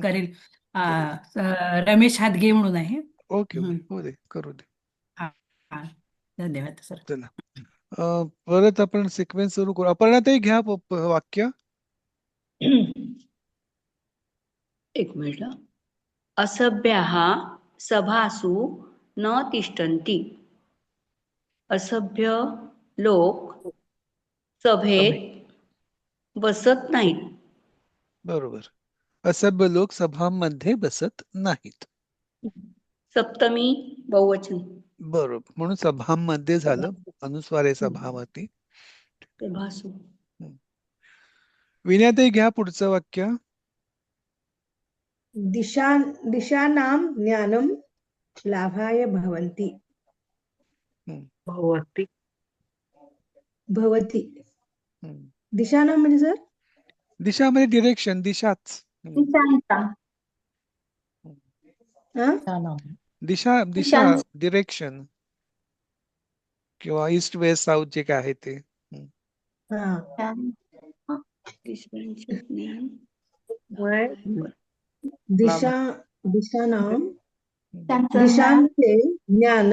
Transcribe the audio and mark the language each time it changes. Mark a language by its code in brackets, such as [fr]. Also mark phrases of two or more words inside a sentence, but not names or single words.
[mr] करेल. रमेश हादगे म्हणून आहे. ओके ओके, हो दे, करू दे. हा हा. धन्यवाद सर. चला परत आपण सिक्वेन्स सुरू करू. अपर्णा ताई घ्या वाक्य. एक मिनिट. [sa] असभ्याः सभासु न तिष्ठन्ति. [mr] असभ्य लोक सभेत बसत नाहीत. बरोबर. असभ्य लोक सभांमध्ये बसत नाहीत. सप्तमी बहुवचन. बरोबर, म्हणून सभांमध्ये झालं, अनुस्वार आहे सभावती. सभासु. विनयाताई घ्या पुढचं वाक्य. [sa] दिशानां ज्ञानं लाभाय भवन्ति. भवती. [mr] भवति. दिशानां म्हणजे सर दिशा म्हणजे डिरेक्शन, दिशाच. दिशा दिशा डिरेक्शन किंवा [en] east west south [mr] जे काय आहे ते. दिशानां दिशांचे ज्ञान